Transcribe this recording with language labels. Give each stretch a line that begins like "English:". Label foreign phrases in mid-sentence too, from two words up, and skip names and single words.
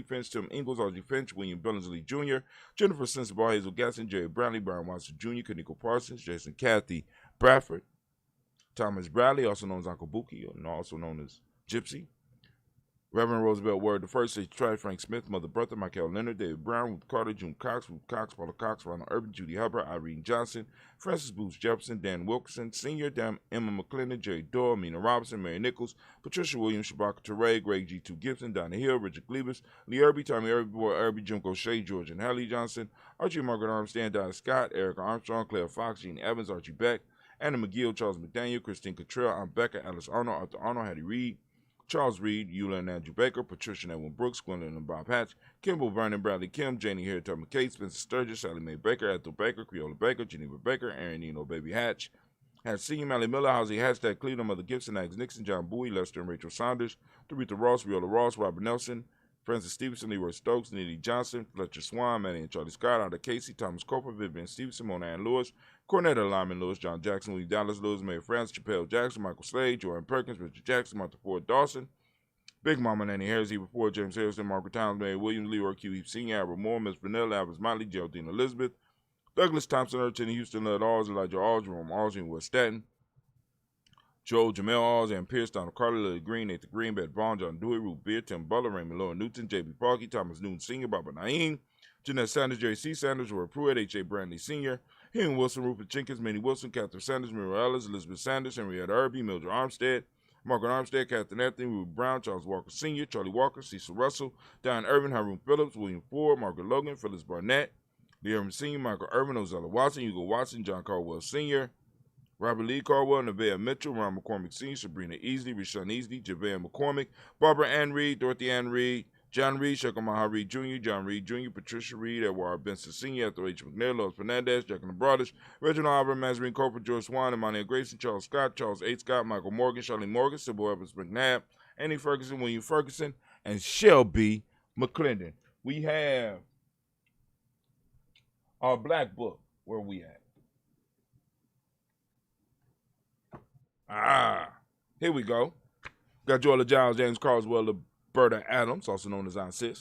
English: Finch, Tim Ingles, Archie Finch, William Billingsley Jr., Jennifer Sensible, Hazel Gasson, Jerry Brownlee, Brian Watson Jr., Kaniko Parsons, Jason Kathy Bradford, Thomas Bradley, also known as Uncle Buki, and also known as Gypsy, Reverend Roosevelt Word the First, H. Tried, Frank Smith, Mother Bertha, Michael Leonard, David Brown, Ruth Carter, June Cox, Ruth Cox, Paula Cox, Ronald Urban, Judy Hubbard, Irene Johnson, Francis Booth Jefferson, Dan Wilkerson, Sr., Emma McClendon, Jerry Doyle, Mina Robinson, Mary Nichols, Patricia Williams, Shabaka Teray, Greg G2 Gibson, Donna Hill, Richard Glebus, Lee Irby, Tommy Irby, Boy Irby, Jim O'Shea, George and Hallie Johnson, Archie Margaret Armstrong, Donna Scott, Erica Armstrong, Claire Fox, Gene Evans, Archie Beck, Anna McGill, Charles McDaniel, Christine Cottrell, Aunt Becca, Alice Arnold, Arthur Arnold, Hattie Reed, Charles Reed, Eula and Andrew Baker, Patricia and Edwin Brooks, Gwendolyn and Bob Hatch, Kimball, Vernon, Bradley Kim, Janie Harriet Tubman Kate, Spencer Sturgis, Sally Mae Baker, Ethel Baker, Creola Baker, Geneva Baker, Aaron Eno, Baby Hatch, Hatch Senior, Mally Miller, Housie Hashtag Cleveland, Mother Gibson, Alex Nixon, John Bowie, Lester and Rachel Saunders, Doretha Ross, Viola Ross, Robert Nelson, Francis Stevenson, Leroy Stokes, Nitty Johnson, Fletcher Swan, Manny and Charlie Scott, Ada Casey, Thomas Coper, Vivian Stevenson, Mona Ann Lewis, Cornetta Lyman Lewis, John Jackson, Lee Dallas Lewis, Mary France, Chappelle Jackson, Michael Slade, Joanne Perkins, Richard Jackson, Martha Ford Dawson, Big Mama Nanny Harris, Eva Ford, James Harrison, Margaret Towns, Mary Williams, Leroy Q. Heath Sr., Albert Moore, Miss Vanilla, Albert Motley, Geraldine Elizabeth, Douglas Thompson, Urchin, Houston, Led Alls, Elijah Alls, Jerome Alls, and West Staten, Joe, Jamel Alls, Ann Pierce, Donald Carter, Lily Green, Nathan Green, Beth Vaughn, John Dewey, Ruth Beard, Tim Butler, Raymond Lowe Newton, J.B. Parkey, Thomas Newton Sr., Barbara Naeem, Jeanette Sanders, Jerry C. Sanders, Roy Pruitt, H.A. Brantley Sr., Henry Wilson, Rupert Jenkins, Minnie Wilson, Catherine Sanders, Mira Ellis, Elizabeth Sanders, Henrietta Irby, Mildred Armstead, Margaret Armstead, Catherine Anthony, Ruth Brown, Charles Walker Sr., Charlie Walker, Cecil Russell, Diane Irvin, Haroon Phillips, William Ford, Margaret Logan, Phyllis Barnett, Lee Irvin Sr., Michael Irvin, Ozella Watson, Hugo Watson, John Caldwell Sr., Robert Lee Caldwell, Nevaeh Mitchell, Ron McCormick Sr., Sabrina Easley, Rashawn Easley, JaVale McCormick, Barbara Ann Reed, Dorothy Ann Reed, John Reed, Shekamaha Reed Jr., John Reed Jr., Patricia Reed, Edward Benson Sr., Ethel H. McNair, Lois Fernandez, Jack and the Brothers, Reginald Albert, Mazarine Coper, George Swan, Emmanuel Grayson, Charles Scott, Charles H. Scott, Michael Morgan, Charlie Morgan, Sybil Evans McNabb, Annie Ferguson, William Ferguson, and Shelby McClendon. We have our black book. Where we at? Here we go. Got Joella Giles, James Carswell, Berta Adams, also known as Aunt Sis.